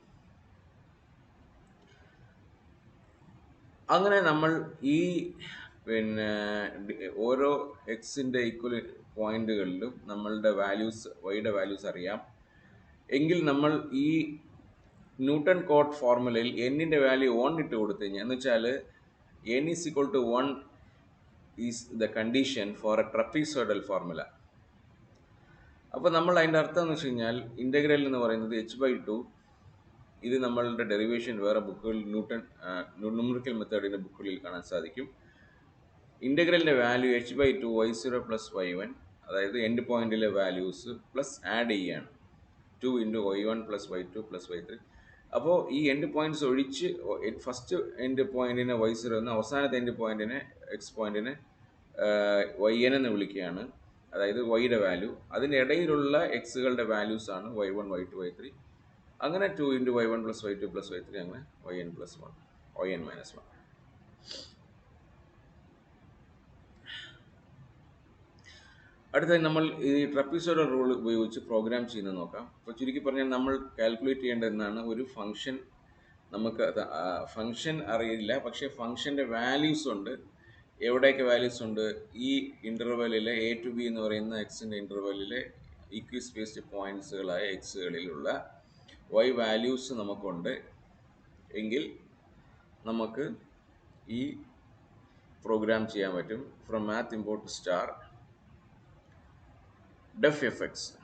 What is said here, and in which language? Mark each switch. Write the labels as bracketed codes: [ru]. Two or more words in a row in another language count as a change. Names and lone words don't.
[ml] അങ്ങനെ നമ്മൾ ഈ ഓരോ എക്സിൻ്റെ ഈക്വൽ പോയിന്റുകളിലും നമ്മളുടെ വാല്യൂസ് വൈയുടെ വാല്യൂസ് അറിയാം എങ്കിൽ നമ്മൾ ഈ ന്യൂട്ടൺ കോട്ട് ഫോർമുലയിൽ എന്നിൻ്റെ വാല്യൂ 1 ഇട്ട് കൊടുത്തു കഴിഞ്ഞാൽ, എന്ന് വെച്ചാൽ n = 1 [en] is the condition for a trapezoidal formula. [ml] അപ്പോൾ നമ്മൾ അതിൻ്റെ അർത്ഥം എന്ന് വെച്ച് കഴിഞ്ഞാൽ ഇൻ്റഗ്രൽ എന്ന് പറയുന്നത് h/2, ഇത് നമ്മളുടെ ഡെറിവേഷൻ വേറെ ബുക്കുകളിൽ ന്യൂമറിക്കൽ മെത്തേഡിൻ്റെ ബുക്കുകളിൽ കാണാൻ സാധിക്കും. ഇൻ്റഗ്രലിൻ്റെ വാല്യൂ h/2 y0 + y1, അതായത് എൻഡ് പോയിന്റിലെ വാല്യൂസ് [en] plus add [ml] ചെയ്യുകയാണ് 2 × y1 + y2 + y3. അപ്പോൾ ഈ [en] end points [ml] ഒഴിച്ച് ഫസ്റ്റ് എൻഡ് പോയിന്റിനെ y0 എന്ന്, അവസാനത്തെ എൻഡ് പോയിന്റിനെ എക്സ് പോയിന്റിനെ yn എന്ന് വിളിക്കുകയാണ്, അതായത് വൈയുടെ വാല്യൂ. അതിൻ്റെ ഇടയിലുള്ള എക്സുകളുടെ വാല്യൂസ് ആണ് y1, y2, y3. അങ്ങനെ 2 × y1 + y2 + y3, അങ്ങനെ yn - 1. അടുത്തതായി നമ്മൾ ഈ [en] trapezoidal rule [ml] ഉപയോഗിച്ച് പ്രോഗ്രാം ചെയ്യുന്നത് നോക്കാം. അപ്പോൾ ചുരുക്കി പറഞ്ഞാൽ നമ്മൾ കാൽക്കുലേറ്റ് ചെയ്യേണ്ടതെന്നാണ്, ഒരു ഫംഗ്ഷൻ നമുക്ക് ഫംഗ്ഷൻ അറിയില്ല, പക്ഷേ ഫംഗ്ഷൻ്റെ വാല്യൂസ് ഉണ്ട്. എവിടെയൊക്കെ വാല്യൂസ് ഉണ്ട്? ഈ ഇൻ്റർവെല്ലിലെ a to b എന്ന് പറയുന്ന എക്സിൻ്റെ ഇൻ്റർവെല്ലിലെ [en] equi spaced [ml] പോയിൻറ്റ്സുകളായ എക്സുകളിലുള്ള y വാല്യൂസ് നമുക്കുണ്ട് എങ്കിൽ നമുക്ക് ഈ പ്രോഗ്രാം ചെയ്യാൻ പറ്റും. [en] from math import star def fx.